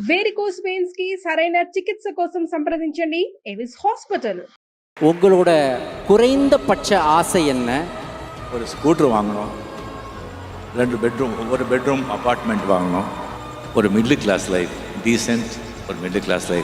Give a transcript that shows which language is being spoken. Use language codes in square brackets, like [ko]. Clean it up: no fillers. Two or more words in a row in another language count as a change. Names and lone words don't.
[en] varicose veins [te] కి సరైన చికిత్స కోసం సంప్రదించండి ఎవిస్ హాస్పిటల్. [ta] உங்களோட குறைந்தபட்ச ஆசை என்ன? ஒரு ஸ்கூட்டர் வாங்கணும், 2 பெட்ரூம், ஒரு பெட்ரூம் அப்பார்ட்மெண்ட் வாங்கணும், ஒரு [en] middle class life, [ta] டீசென்ட் ஒரு [en] middle class life.